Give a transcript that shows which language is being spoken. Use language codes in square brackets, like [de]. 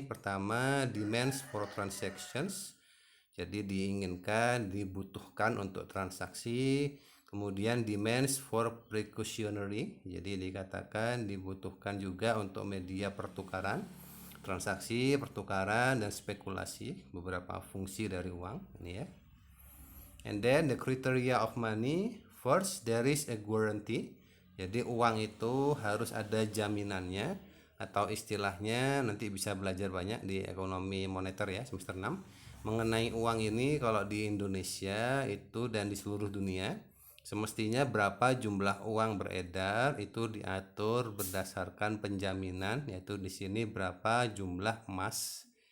[id] Pertama, [en] demands for transactions. [id] Jadi diinginkan, dibutuhkan untuk transaksi. Kemudian [en] demands for precautionary. [id] Jadi dikatakan dibutuhkan juga untuk media pertukaran, transaksi, pertukaran, dan spekulasi. Beberapa fungsi dari uang ini ya. [en] And then the criteria of money. First, there is a guarantee. [id] Jadi uang itu harus ada jaminannya, atau istilahnya nanti bisa belajar banyak di ekonomi moneter ya semester 6 mengenai uang ini. Kalau di Indonesia itu dan di seluruh dunia semestinya berapa jumlah uang beredar itu diatur berdasarkan penjaminan, yaitu di sini berapa jumlah emas.